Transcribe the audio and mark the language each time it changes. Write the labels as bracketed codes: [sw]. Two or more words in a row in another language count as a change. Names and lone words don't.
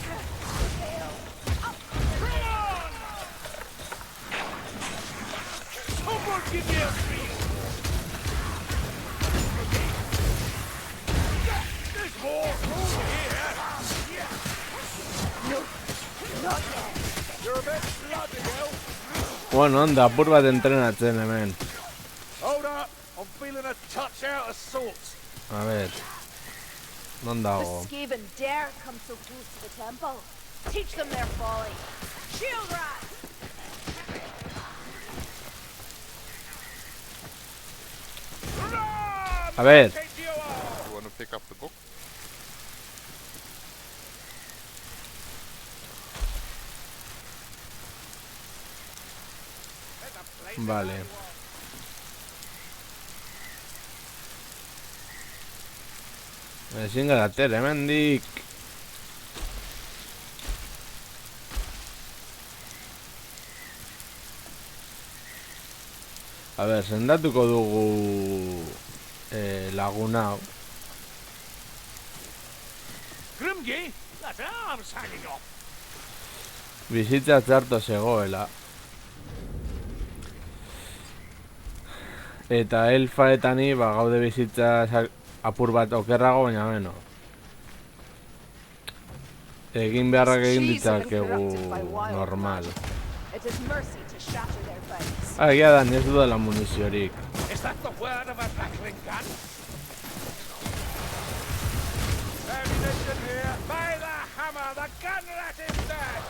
[en] Someone give me a feel. There's more over here. You're a bit bloody, girl. [eu] Bueno, onda, apur bat entrenatzen hemen. [en] Hold up. I'm feeling a touch out of sorts. [es] A ver. Non [en] The [eu] dago. [en] Skaven dare come so close to the temple. Teach them their folly. Shield rat! [es] A ver. [en] You want to pick up the book? [eu] Vale. Ezin gara tere, hemendik. [es] A ver, [eu] sendatuko dugu lagun hau. [en] Grimgi, that arm's hanging off. [eu] Bizitza txarto zegoela. Eta elfa eta ni gaude bizitza apur bat okerrago, baina beno. Egin beharrak egin ditzakegu normal. Egia da, ez dudala muniziorik. [en] Is that the word of a rattling gun? Ammunition here. By the hammer, the gun rat is dead.